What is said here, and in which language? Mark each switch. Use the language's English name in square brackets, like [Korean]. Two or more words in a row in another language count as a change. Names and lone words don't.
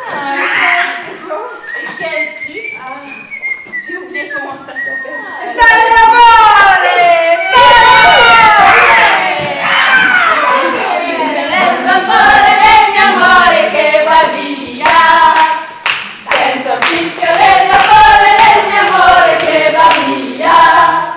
[French] Et quel truc? J'ai oublié comment ça s'appelle. [Italian] L'amore del mio amore che va via. Sento il fischio dell'amore del mio amore che va via.